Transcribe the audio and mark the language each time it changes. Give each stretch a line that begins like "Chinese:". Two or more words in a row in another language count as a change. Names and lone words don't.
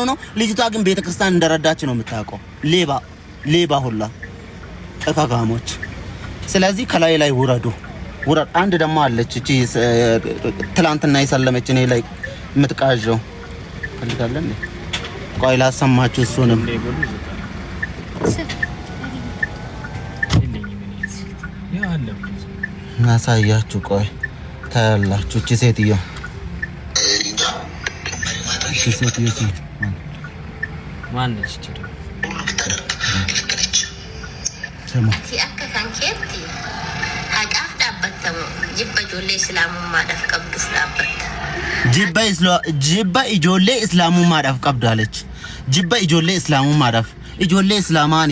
Amharic: ነው። ልጅቷ ግን ቤተ ክርስቲያን እንደረዳች ነው የምታውቀው። ሌባ ሁላ እካጋሞች። ስለዚህ ከላይ ላይ ውረዱ። አንድ ደግሞ አለች እቺ ትላንትና የሰለመች እኔ ላይ የምትቃዠው ፈልጋለን። ቆይ ላሰማችሁ እሱንም ናሳያችሁ። ቆይ ታያላችሁ። እቺ ሴትዮ ማነች?
Oromo: jibba ijoollee islaamummaadhaaf qabdu አለች። jibba ijoollee islaamummaadhaaf ijoollee islaamaan